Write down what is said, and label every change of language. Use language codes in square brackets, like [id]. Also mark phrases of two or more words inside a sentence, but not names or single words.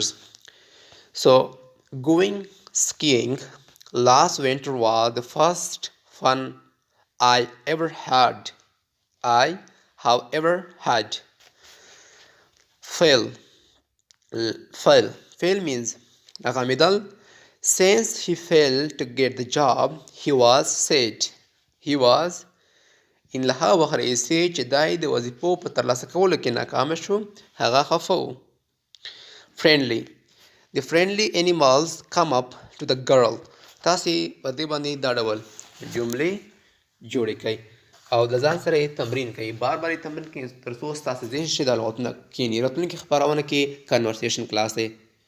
[en] So, going skiing last winter was the first fun I ever had. Fail means ناکامیدل. Since he failed to get the job, he was sad. [ps] ان له هغه وخت راهیسې چې دی د وظیفو په ترلاسه کولو کې ناکامه شو، هغه خفه و. [en] Friendly. The friendly animals come up to the girl. [ps] تاسې په دې باندې دا ډول جملې جوړې کړئ او د ځان سره یې تمرین کوئ. بار یې تمرین کوئ تر څو ستاسې ذهن شي دا لغتونه کښېني. راتلونکي خپرونه کې [en] conversation class [ps] دی.